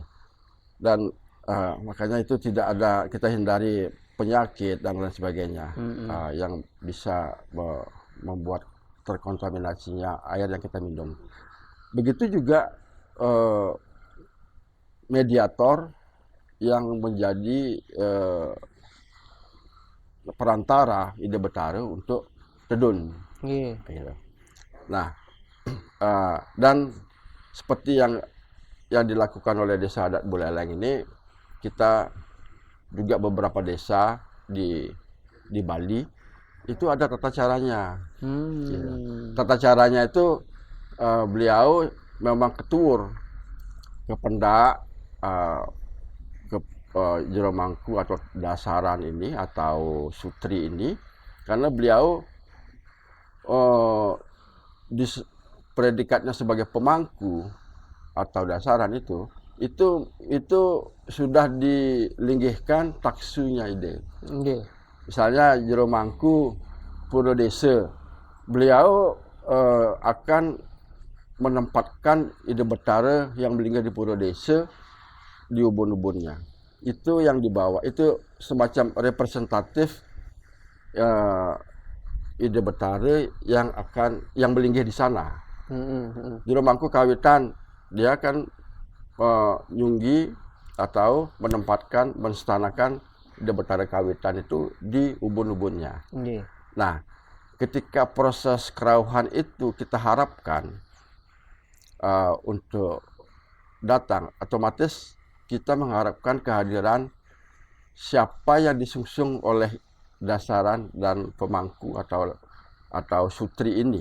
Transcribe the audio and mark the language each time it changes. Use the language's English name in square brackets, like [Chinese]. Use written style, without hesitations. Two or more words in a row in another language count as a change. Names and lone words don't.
[Indonesian] Dan makanya itu tidak ada, kita hindari penyakit dan lain sebagainya yang bisa membuat terkontaminasinya air yang kita minum. Begitu juga mediator yang menjadi perantara ide betara untuk tedun. Nah, dan seperti yang dilakukan oleh Desa Adat Buleleng ini, kita juga beberapa desa di Bali itu ada tata caranya. Tata caranya itu beliau memang ketur ke pendak, ke jero mangku atau dasaran ini atau sutri ini, karena beliau di predikatnya sebagai pemangku atau dasaran itu sudah dilinggihkan taksunya ide. Misalnya jero mangku pura desa, beliau akan menempatkan ide betara yang melinggih di pura desa di ubun-ubunnya. Itu yang dibawa, itu semacam representatif ide betara yang melinggih di sana. Jero mangku kawitan, dia akan nyunggi atau menempatkan, menstanakan ide betara kawitan itu di ubun-ubunnya. Nah, ketika proses kerauhan itu kita harapkan untuk datang, otomatis kita mengharapkan kehadiran siapa yang disungsung oleh dasaran dan pemangku atau sutri ini.